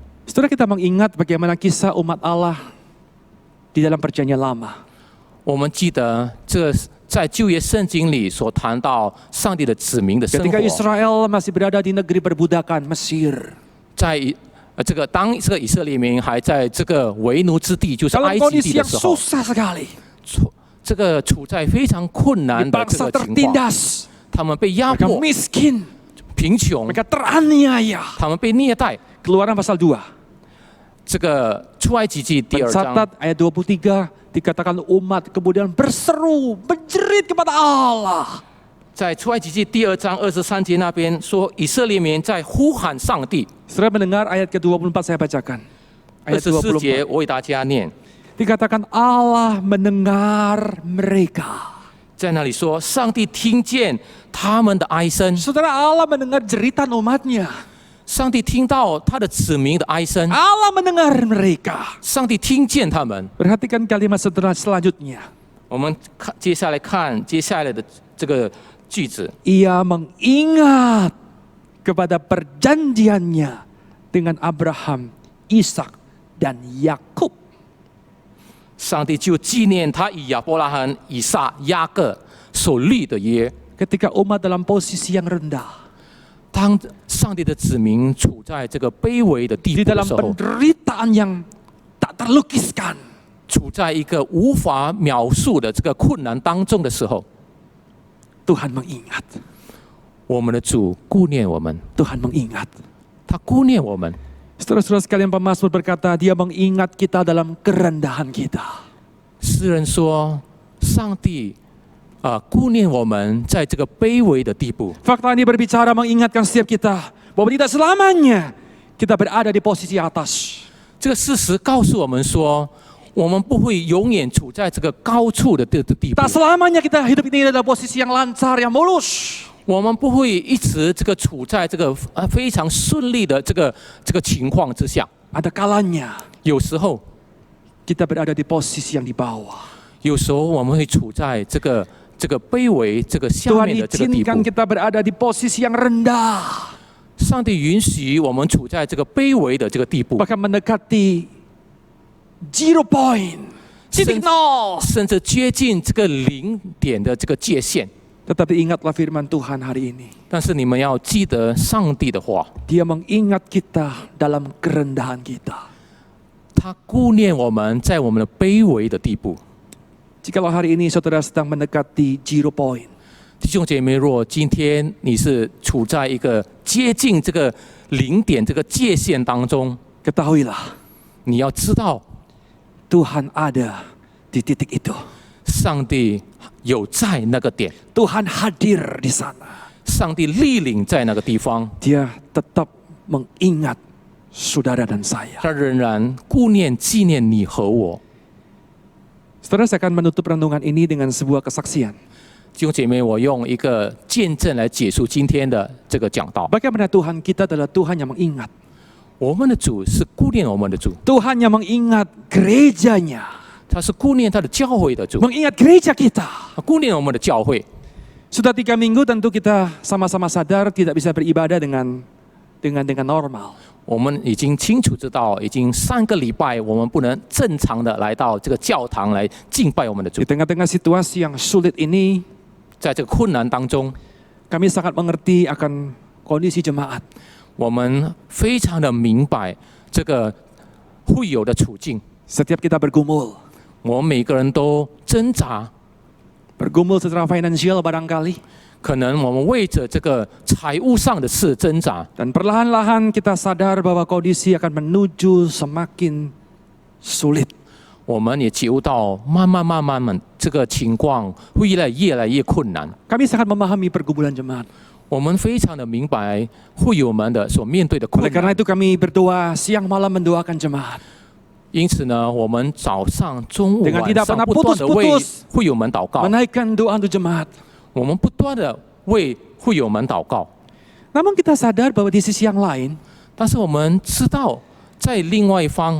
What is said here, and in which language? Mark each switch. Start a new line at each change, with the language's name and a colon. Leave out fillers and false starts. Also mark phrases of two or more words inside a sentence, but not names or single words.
Indonesian: Saudara, kita mengingat bagaimana kisah umat Allah di dalam perjanjian lama.
Chinese: 我们记得这在旧约圣经里所谈到上帝的子民的生
Indonesian: Ketika
Chinese: 活，
Indonesian: Israel masih berada di negeri perbudakan Mesir.
Chinese: 在当这个以色列民还在这个为奴之地，就是
Indonesian: Dalam
Chinese: 埃及
Indonesian: kondisi
Chinese: 地的
Indonesian: yang
Chinese: 时候，
Indonesian: susah sekali.
Chinese: 这个处在非常困难的这
Indonesian: Bangsa
Chinese: 个情况，
Indonesian: tertindas.
Chinese: 他们被压
Indonesian: Mereka
Chinese: 迫、
Indonesian: miskin.
Chinese: 贫穷，
Indonesian: Mereka teraniaya.
Chinese: 他们被虐待。
Indonesian: Keluaran pasal 2.
Chinese: 这个出埃及记第2章
Indonesian: Mencatat ayat 23 dikatakan umat kemudian berseru, menjerit kepada Allah.
Chinese: 在出埃及记第2章23节那边说，以色列民在呼喊上帝。
Indonesian: Saudara mendengar ayat ke-24 saya bacakan. Ayat
Chinese: 24 节 24. 我为大家念，
Indonesian: Dikatakan Allah mendengar mereka.
Chinese: 在那里说，上帝听见他们的哀声，
Indonesian: Saudara, Allah mendengar jeritan umatnya.
Chinese: 上帝听到他的子民的哀声，
Indonesian: Allah mendengar mereka.
Chinese: 上帝听见他们。
Indonesian: Perhatikan kalimat selanjutnya.
Chinese: 我们接下来看接下来的这个句子，
Indonesian: Ia mengingat kepada perjanjiannya dengan Abraham, Ishak, dan Yakub.
Chinese: 上帝就纪念他与亚伯拉罕、以撒、雅各所立的约。
Indonesian: Ketika umat dalam posisi yang rendah,
Chinese: 当上帝的子民处在这个卑微的地
Indonesian: di
Chinese: 步的
Indonesian: dalam
Chinese: 时候，
Indonesian: penderitaan yang tak terlukiskan,
Chinese: 处在一个无法描述的这个困难当中的时候，
Indonesian: Tuhan mengingat.
Chinese: 我们的主顾念我们，
Indonesian: Tuhan mengingat.
Chinese: 他顾念我们。
Indonesian: Saudara-saudara sekalian, pemazmur berkata, Dia mengingat kita dalam kerendahan kita.
Chinese: 诗人说，上帝顾念我们在这个卑微的地步。
Indonesian: Fakta ini berbicara mengingatkan setiap kita bahwa tidak selamanya kita berada di posisi atas.
Chinese: 这个事实告诉我们说，我们不会永远处在这个高处的地步
Indonesian: Tak，selamanya kita hidup ini dalam posisi yang lancar, yang mulus.
Chinese: 我们不会一直这个处在这个非常顺利的这个情况之下。
Indonesian: Ada kalanya
Chinese: 有时候，
Indonesian: kita berada di posisi yang di bawah.
Chinese: 有时候我们会处在这个卑微、这个下
Indonesian: Tuhan
Chinese: 面的这个地步
Indonesian: izinkan。kita berada di posisi yang rendah,
Chinese: 上帝允许我们处在这个卑微的这个地步，
Indonesian: bahkan mendekati
English: zero point,
Indonesian: titik nol.
Chinese: 甚至接近这个零点的这个界限。
Indonesian: Tetapi ingatlah firman Tuhan hari ini.
Chinese: 但是你们要记得上帝的话，
Indonesian: Dia mengingat kita dalam kerendahan kita.
Chinese: 他顾念我们在我们的卑微的地步。
Indonesian: Jikalau hari ini saudara sedang mendekati
English: zero point,
Chinese: 弟兄姐妹，若今天你是处在一个接近这个零点这个界限当中，
Indonesian: ketahuilah
Chinese: 你要知道，
Indonesian: Tuhan ada di titik itu.
Chinese: 上帝有在那个点，
Indonesian: Tuhan hadir di sana.
Chinese: 上帝莅临在那个地方，
Indonesian: Dia tetap mengingat saudara dan saya.
Chinese: 他仍然顾念纪念你和我。
Indonesian: Saudara, saya akan menutup renungan ini dengan sebuah kesaksian.
Chinese: 弟兄姐妹，我用一个见证来结束今天的这个讲道。
Indonesian: Bagaimana Tuhan kita adalah Tuhan yang mengingat.
Chinese: 我们的主是顾念我们的主，
Indonesian: Tuhan yang mengingat gerejanya.
Chinese: 他是顾念他的教会的主，
Indonesian: Mengingat gereja kita.
Chinese: 他顾念我们的教会。
Indonesian: Sudah 3 minggu tentu kita sama-sama sadar tidak bisa beribadah dengan normal.
Chinese: 我们已经清楚知道，已经3个礼拜，我们不能正常的来到这个教堂来敬拜我们的主
Indonesian: Di。tengah-tengah situasi yang sulit ini,
Chinese: 在这个困难当中，
Indonesian: kami sangat mengerti akan kondisi jemaat.
Chinese: 我们非常的明白这个会有的处境。
Indonesian: Setiap kita bergumul.
Chinese: 我们每个人都挣扎，
Indonesian: Bergumul secara finansial barangkali.
Chinese: 可能我们为着这个财务上的事挣扎，
Indonesian: Dan perlahan-lahan kita sadar bahwa kondisi akan menuju semakin sulit.
Chinese: 我们也觉悟到慢慢，这个情况会越来越困难。
Indonesian: Kami sangat memahami pergumulan jemaat.
Chinese: 我们非常的明白会友们的所面对的
Indonesian: Oleh
Chinese: 困
Indonesian: karena
Chinese: 难，
Indonesian: itu kami berdoa siang malam mendoakan jemaat.
Chinese: 因此呢，我们早上、中午、
Indonesian: Dengan
Chinese: 晚
Indonesian: tidak
Chinese: 上
Indonesian: pernah
Chinese: 不断的为
Indonesian: putus-putus
Chinese: 会友们祷告，
Indonesian: Menaikkan doa untuk jemaat.
Chinese: 我们不断的为会友们祷告。
Indonesian: Namun kita sadar bahwa di sisi yang lain,
Chinese: 但是我们知道，在另外一方，